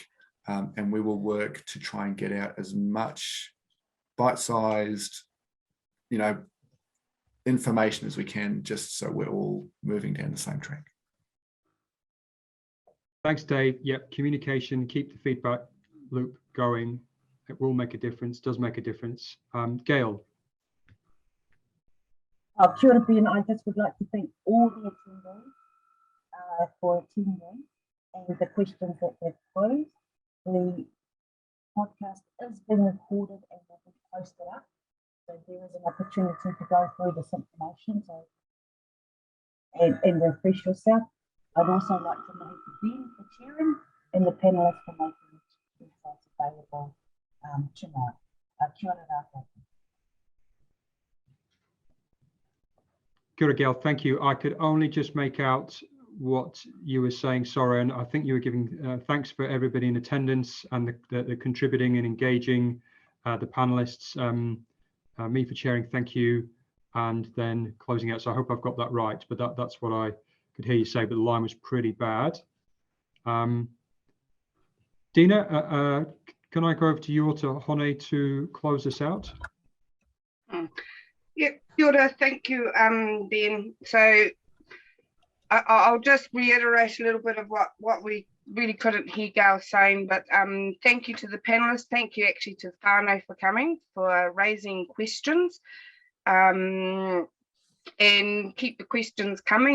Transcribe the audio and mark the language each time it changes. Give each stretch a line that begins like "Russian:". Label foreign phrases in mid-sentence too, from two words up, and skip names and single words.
English: And we will work to try and get out as much bite-sized, information as we can, just so we're all moving down the same track. Thanks, Dave. Yep, communication, keep the feedback loop going. It will make a difference, does make a difference. Gail.
Māori: Kia ora, Ben.
English: I just would like to thank all the attendees for attending and the questions that they've posed. The podcast is being recorded and will be posted up, so there is an opportunity to go through this information and refresh yourself. I'd also like to thank Ben for chairing and the panelists for making the insights available tonight.
Māori: Kia ora rātou. Kia ora, Gail.
English: Thank you. I could only just make out what you were saying, sorry, and I think you were giving thanks for everybody in attendance and the contributing and engaging, the panelists, me for chairing, thank you, and then closing out. So I hope I've got that right, but that's what I could hear you say, but the line was pretty bad. Dina, can I go over to you or to Hone to close this out? Yeah,
Māori: kia ora,
English: thank you, Ben. So I'll just reiterate a little bit of what we really couldn't hear Gail saying, but thank you to the panelists. Thank you actually to whānau for coming, for raising questions, and keep the questions coming.